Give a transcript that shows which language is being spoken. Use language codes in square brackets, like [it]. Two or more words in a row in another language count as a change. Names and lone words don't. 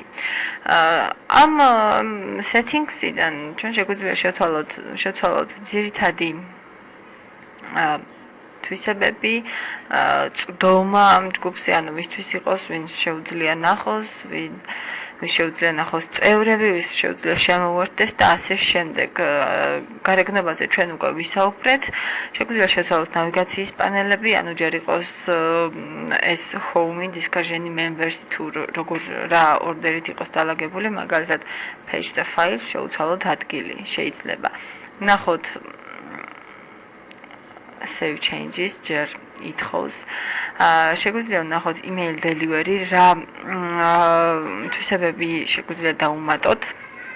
[ka] ამ settings-იდან ჩვენ შეგვიძლია შევცვალოთ ძირითადი თვისებები, წვდომა ამ ჯგუფზე, ანუ ვისთვის იყოს, ვინც შეუძლია ნახოს, ვინ შეუძლია ნახოს წევრები, ვის შეუძლია შემოვერთდეს და ასე შემდეგ. გარეგნობაზე ჩვენ უკვე ვისაუბრეთ. შეგვიძლია შევცვალოთ ნავიგაციის პანელები, ანუ ჯერ იყოს ეს [en] home, discussion, members, [ka] თუ როგორ რა ორდერით იყოს დალაგებული, მაგალითად page და files შევცვალოთ ადგილი, შეიძლება. ნახოთ [en] save changes [ka] ჯერ ითხოვს. შეგვიძლია ნახოთ [en] email delivery, [ka] რა თვისებები შეგვიძლია დავუმატოთ.